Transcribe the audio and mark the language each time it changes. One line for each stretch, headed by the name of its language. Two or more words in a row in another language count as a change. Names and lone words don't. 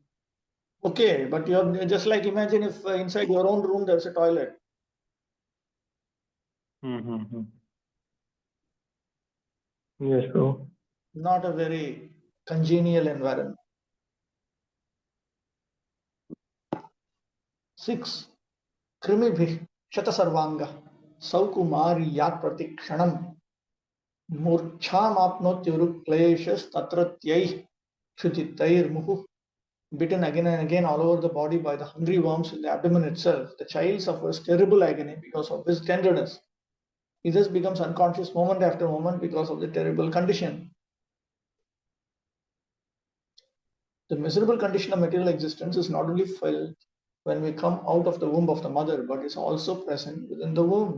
English: Okay, but you're just like, imagine if inside your own room there's a toilet. Yes, bro. Not a very congenial environment. 6.
Sanskrit: Krimibhi Shatasarvanga Saukumari Yat Pratikshanam Murchamaapnotyurukleshas Tatratyai Shutitair Muhu.
English: Bitten again and again all over the body by the hungry worms in the abdomen itself, the child suffers terrible agony because of his tenderness. He thus becomes unconscious moment after moment because of the terrible condition. The miserable condition of material existence is not only felt when we come out of the womb of the mother, but is also present within the womb.